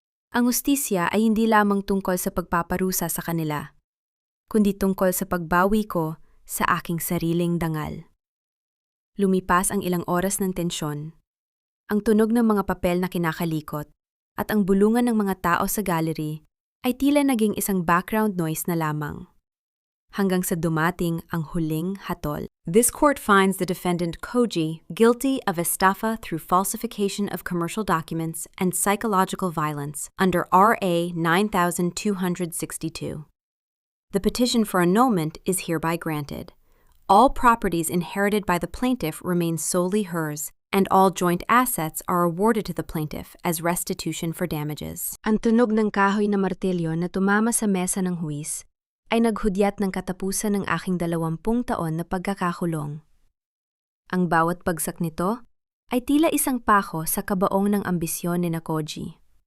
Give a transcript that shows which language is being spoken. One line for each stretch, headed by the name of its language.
Filipino: Ang hustisya ay hindi lamang tungkol sa pagpaparusa sa kanila, kundi tungkol sa pagbawi ko sa aking sariling dangal. Lumipas ang ilang oras ng tensyon, ang tunog ng mga papel na kinakalikot, at ang bulungan ng mga tao sa gallery ay tila naging isang background noise na lamang. Hanggang sa dumating ang huling hatol.
English: This court finds the defendant Koji guilty of estafa through falsification of commercial documents and psychological violence under RA 9262. The petition for annulment is hereby granted. All properties inherited by the plaintiff remain solely hers, and all joint assets are awarded to the plaintiff as restitution for damages.
Filipino: Ang tunog ng kahoy na martilyo na tumama sa mesa ng huwis ay naghudyat ng katapusan ng aking 20 taon na pagkakakulong. Ang bawat bagsak nito ay tila isang pako sa kabaong ng ambisyon ni Koji.